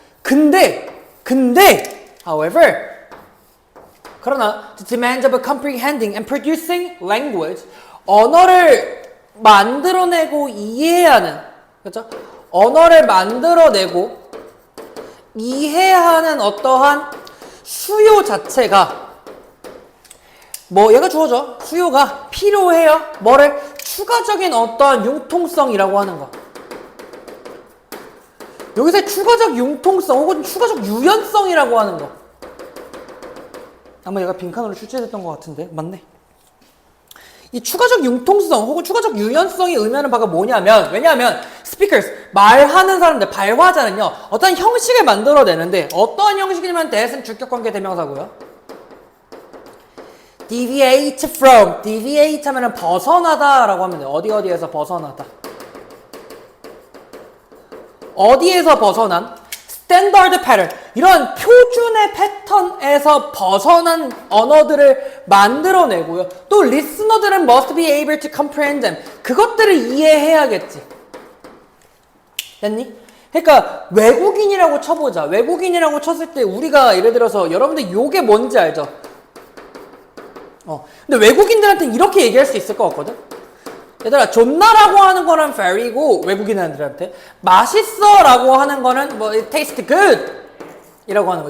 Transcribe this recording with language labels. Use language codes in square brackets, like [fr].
[ko] 근데 [en] however [ko] 그러나 [en] the demands of comprehending and producing language, [ko] 언어를 만들어내고 이해하는, 그렇죠? 언어를 만들어내고 이해하는 어떠한 수요 자체가 얘가 주어져. 수요가 필요해요. 뭐를? 추가적인 어떠한 융통성이라고 하는 거. 여기서 추가적 융통성 혹은 추가적 유연성이라고 하는 거. 아마 얘가 빈칸으로 출제됐던 것 같은데 맞네. 이 추가적 융통성 혹은 추가적 유연성이 의미하는 바가 뭐냐면, 왜냐하면 speakers, 말하는 사람들, 발화자는요 어떤 형식을 만들어내는데 어떠한 형식이냐면 that은 주격관계 대명사고요. deviate from, deviate 하면은 벗어나다 라고 하면 돼요. 어디에서 벗어나다. 어디에서 벗어난? 스탠더드 패턴, 이런 표준의 패턴에서 벗어난 언어들을 만들어내고요. 또 리스너들은 [en] must be able to comprehend them. [ko] 그것들을 이해해야겠지. 됐니? 그러니까 외국인이라고 쳐보자. 외국인이라고 쳤을 때 우리가 예를 들어서 여러분들 요게 뭔지 알죠? 근데 외국인들한테는 이렇게 얘기할 수 있을 것 같거든? 얘들아, 좋나라고 하는 거는 very고 외국인들한테 맛있어 라고 하는 거는 [en] it tastes good [ko] 이라고 하는 거.